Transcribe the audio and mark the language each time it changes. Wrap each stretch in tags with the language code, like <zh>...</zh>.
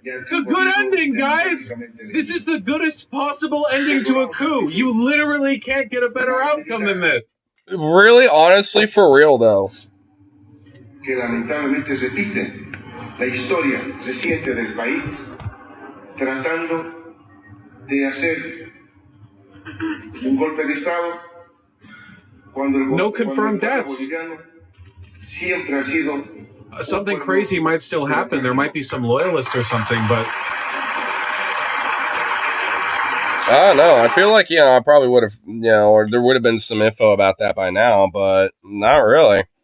<en>The good ending, guys! This is the goodest possible ending to a coup. You literally can't get a better outcome than this. Really, honestly, for real though.</en> <es>Que lamentablemente repiten la historia reciente del país tratando de hacer un golpe de estado cuando el</es> <en>No confirmed deaths.</en> <es>boliviano siempre ha sido</es> <en>Something crazy might still happen. There might be some loyalists or something, but I don't know. I feel like, I probably would have, or there would have been some info about that by now, but not really.</en>